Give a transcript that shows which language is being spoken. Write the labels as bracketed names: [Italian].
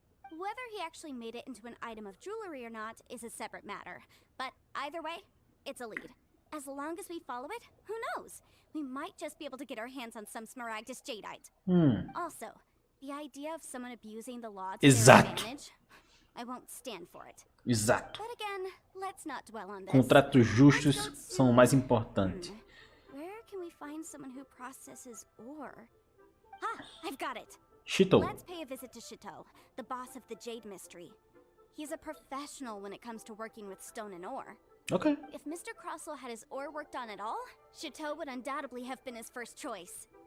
[English] Whether he actually made it into an item of jewelry or not is a separate matter, but either way, it's a lead. As long as we follow it, who knows? We might just be able to get our hands on some Smaragdus Jadeite. Also, the idea of someone abusing the law to their [Portuguese] Exato. [English] advantage, I won't stand for it. [Portuguese] Exato. [English] But again, let's not dwell on this. [Portuguese] Contratos justos são o mais importante. [English] Where can we find someone who processes ore? Ah, I've got it. Chito. Let's pay a visit to Chateau, the boss of the Jade Mystery. He's a professional when it comes to working with stone and ore. Ok. If Mr. Crossel had his ore worked on at all, Chateau would undoubtedly have been his first choice.